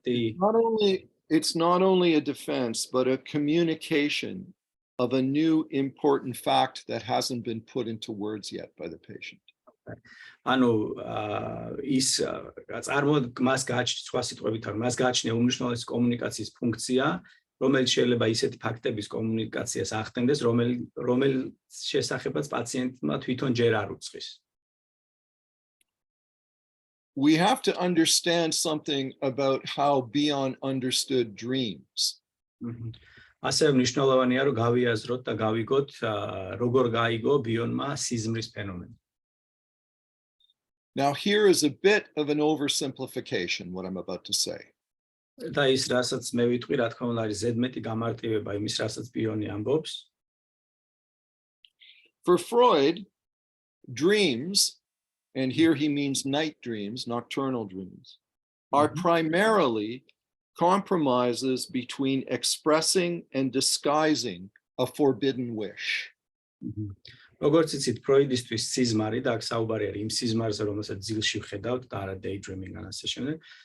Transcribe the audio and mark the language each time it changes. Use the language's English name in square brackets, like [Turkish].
[English] it's not only a defense, but a communication of a new important fact that hasn't been put into words yet by the patient. [Georgian] ანუ ის მას გააჩნია სხვა სიტყვებით არ მას გააჩნია უმნიშვნელოვანესი კომუნიკაციის ფუნქცია, რომელიც შეიძლება ისეთი ფაქტების კომუნიკაციას ახდენდეს, რომელიც შესახებაც პაციენტმა თვითონ ჯერ არ უწყის. [English] We have to understand something about how Beyond understood dreams. [Georgian] ასევე მნიშვნელოვანია რომ გავიაზროთ და გავიგოთ როგორ გაიგო ბიონმა სიზმრის ფენომენი. [English] Now here is a bit of an oversimplification what I'm about to say. [Georgian] და ის რასაც მე ვიტყვი, რა თქმა უნდა არის ზედმეტი გამარტივება იმის, რასაც ბიონი ამბობს. [English] For Freud, dreams, and here he means night dreams, nocturnal dreams, are primarily compromises between expressing and disguising a forbidden wish. [Georgian] როგორც იცით, ფროიდისტვის სიზმარი და აქ საუბარი არის იმ სიზმარზე, რომელსაც ძილში ვხედავთ და არა daydreaming ან ასე შემდეგ.